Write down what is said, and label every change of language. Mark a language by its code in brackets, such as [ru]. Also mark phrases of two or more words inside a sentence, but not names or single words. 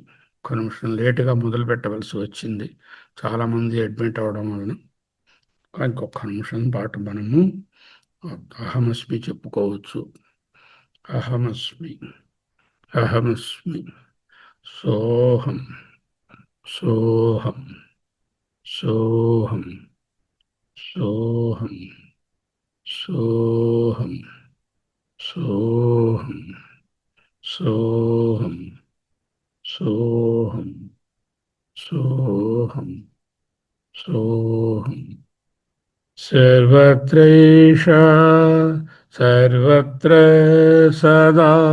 [te] ఒక నిమిషం లేటుగా మొదలు పెట్టవలసి వచ్చింది, చాలామంది అడ్మిట్ అవ్వడం వలన. ఇంకొక నిమిషం పాటు మనము అహమస్మి చెప్పుకోవచ్చు. [sa] अहमस्मि अहमस्मि सोहं सोहम सोहम सोहम सोहम सोहम सोहम सोहम सोहम सोहम सर्वत्रैषा सर्वत्र सदा